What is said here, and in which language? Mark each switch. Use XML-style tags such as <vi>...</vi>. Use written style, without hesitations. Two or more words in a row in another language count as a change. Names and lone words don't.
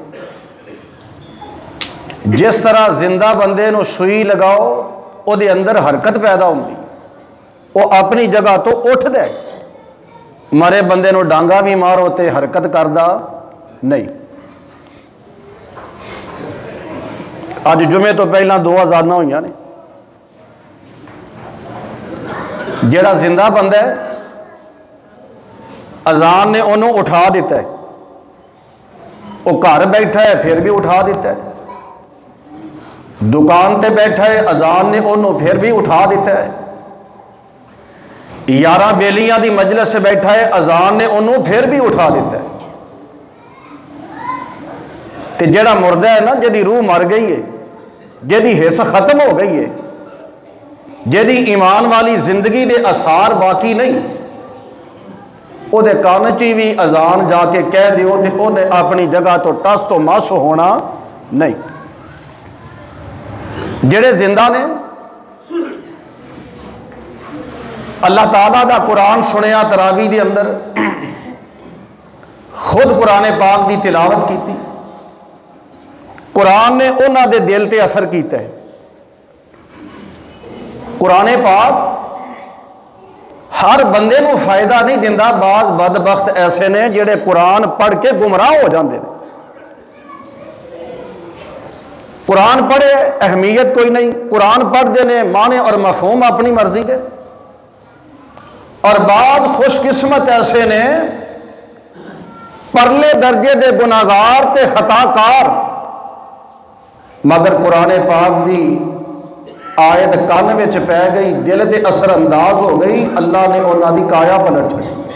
<pa>جس طرح زندہ بندے نو سوئی لگاؤ او دے اندر حرکت پیدا ہوندی، وہ اپنی جگہ تو اٹھ دے، مرے بندے نو ڈانگا بھی مارو تے حرکت کردا نہیں۔ آج جمعے تو پہلا دو اذاناں ہوئیاں نے، جیڑا زندہ بندہ ہے اذان نے انہوں اٹھا دیتا ہے، وہ گھر بیٹھا ہے پھر بھی اٹھا دیتا ہے، دکان تے بیٹھا ہے اذان نے انہوں پھر بھی اٹھا دیتا ہے، یاراں بیلیاں دی مجلس سے بیٹھا ہے اذان نے انہوں پھر بھی اٹھا دیتا ہے۔ تے جڑا مردہ ہے نا، جدی روح مر گئی ہے، جدی حس ختم ہو گئی ہے، جدی ایمان والی زندگی دے اثار باقی نہیں، او دے کان چی بھی اذان جا کے کہہ دیو تے او نے اپنی جگہ تو ٹس تو مس ہونا نہیں۔ جڑے زندہ نے اللہ تعالیٰ دا قرآن سنیا تراویح دے اندر، خود قرآن پاک دی تلاوت کیتی، قرآن نے انہاں دے دل تے اثر کیتا ہے۔ قرآن پاک ہر بندے نو فائدہ نہیں دیندہ، بعض بدبخت ایسے نے جڑے قرآن پڑھ کے گمراہ ہو جاندے نے۔ قرآن پڑھے اہمیت کوئی نہیں، قرآن پڑھ دینے معنی اور مفہوم اپنی مرضی دے، اور بعض خوش قسمت ایسے نے پرلے درجے دے گناہگار تے خطا کار، مگر قرآن پاک دی آیت کان وچ پہ گئی، دل تے اثر انداز ہو گئی، اللہ نے انہاں دی کایا پلٹ چھڑی۔</pa>